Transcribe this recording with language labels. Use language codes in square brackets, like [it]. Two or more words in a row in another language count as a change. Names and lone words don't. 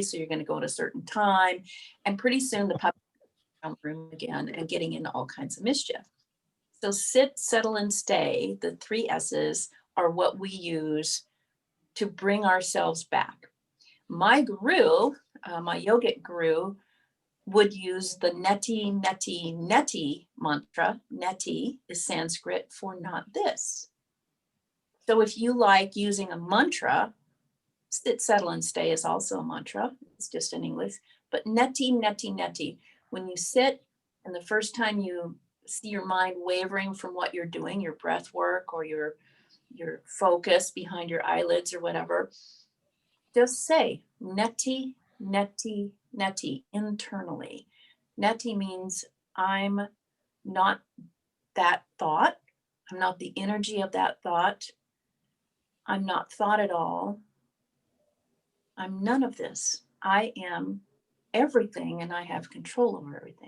[en] So you're going to go at a certain time. And pretty soon the puppy around the room again and getting into all kinds of mischief. So sit, settle, and stay, the 3 S's, are what we use to bring ourselves back. My guru, my yogic guru, would use the [sa] neti, neti, neti [en] mantra. Neti is Sanskrit for not this. So if you like using a mantra, sit, settle, and stay is also a mantra. It's just in English. But [sa] neti, neti, neti. [en] When you sit, and the first time you see your mind wavering from what you're doing, your breath work or your focus behind your eyelids or whatever, just say [sa] neti, neti, neti [en] internally. Neti means I'm not that thought. I'm not the energy of that thought. I'm not thought at all. I'm none of this. I am everything, and I have control over everything.